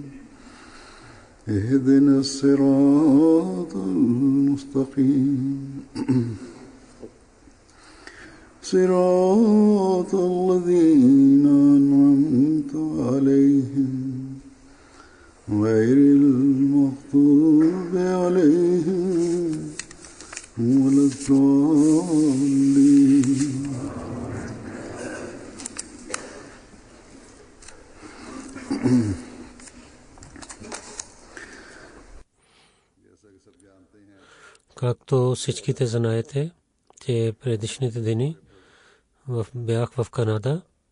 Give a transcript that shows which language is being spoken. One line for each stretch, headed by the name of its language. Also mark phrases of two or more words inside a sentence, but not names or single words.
Arabic: اهدنا الصراط المستقيم صراط الذين أنعمت عليهم غير المغضوب عليهم ولا الضالين.
Bulgarian: Както всичките знаете, че предишните дни бях в Канада.